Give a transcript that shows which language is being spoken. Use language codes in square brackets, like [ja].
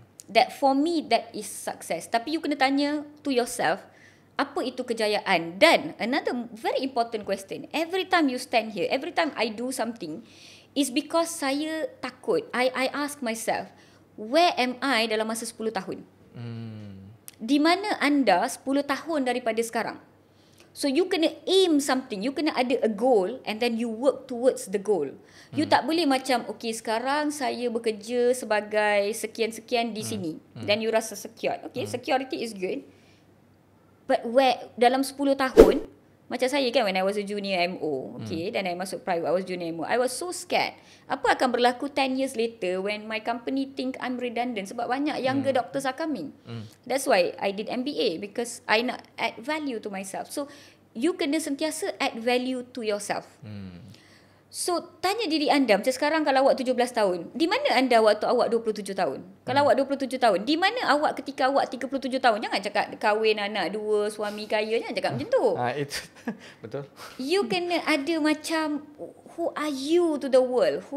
[en] That for me, that is success. [ms] Tapi you kena tanya [en] to yourself, [ms] apa itu kejayaan? [en] Dan another very important question, every time you stand here, every time I do something, is because [ms] saya takut. [en] I ask myself, where am I [ms] dalam masa 10 tahun? Di mana anda 10 tahun daripada sekarang? [en] So you kena aim something, you [ms] kena ada [en] a goal and then you work towards the goal. [ms] You tak boleh macam, okay sekarang saya bekerja sebagai sekian-sekian di sini. Then you rasa secure. [en] Okay, security is good. But where [ms] dalam 10 tahun, macam saya kan [en] when I was a junior MO, okay, dan I masuk private, I was junior MO. I was so scared. [ms] Apa akan berlaku [en] 10 years later when my company think I'm redundant [ms] sebab banyak [en] younger doctors are coming. That's why I did MBA, because I nak add value to myself. [ms] So you kena sentiasa [en] add value to yourself. [ms] So tanya diri anda, macam sekarang kalau awak 17 tahun, di mana anda waktu awak 27 tahun? Kalau awak 27 tahun, di mana awak ketika awak 37 tahun? Jangan cakap kahwin, anak 2, suami kaya, jangan cakap macam tu. Itu betul. [en] You [ms] kena ada macam, [en] who are you to the world?